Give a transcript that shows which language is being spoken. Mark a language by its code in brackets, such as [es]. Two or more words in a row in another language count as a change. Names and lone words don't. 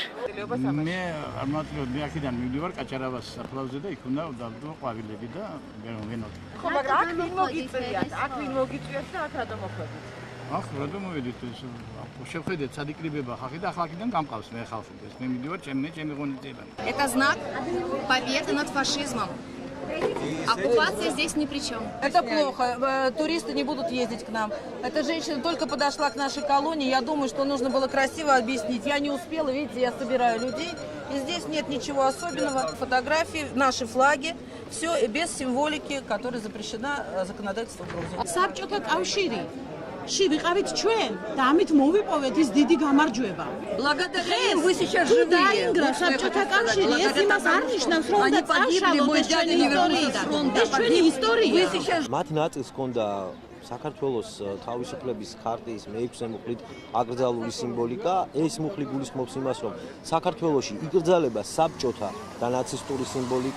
[ka] მე არ მოვაწევ, მე აქედან მივდივარ კაჭარავას საფლავზე და იქ უნდა დავდო ყვავილები და ვენოდი. ხო, მაგრამ აქ ვინ მოგიწვიათ? აქ ვინ მოგიწვიათ და აქ რატომ მოხვედით? ახ რატომ მოვედით ეს შევხედეთ სადიკრიბება ხალხი და ახლა აქედან გამყავს მე ხალხი ეს მე მივდივარ ჩემი ღონისძიებანი. [ru] Это знак победы над фашизмом. Оккупация здесь ни при чем. Это плохо. Туристы не будут ездить к нам. Эта женщина только подошла к нашей колонии. Я думаю, что нужно было красиво объяснить. Я не успела, видите, я собираю людей. И здесь нет ничего особенного. Фотографии, наши флаги. Все без символики, которая запрещена законодательством Грузии. [ka] საბჭოთა კავშირი ვიყავით ჩვენ და ამით მოვიპოვეთ ის დიდი გამარჯვება. [ru] Благодарим, вы сейчас живые. [ka] დაინგრა საბჭოთა კავშირი, ეს იმას არ ნიშნავს, რომ და წაშალოთ ეს ჩვენი ისტორიიდან. ეს ჩვენი ისტორია. მათ ნაწილს ჰქონდა საქართველოს თავისუფლების ხარტიის მე-6 მუხლით აკრძალული სიმბოლიკა. ეს მუხლი გულისხმობს იმას, რომ საქართველოში იკრძალება საბჭოთა და ნაცისტური სიმბოლიკა.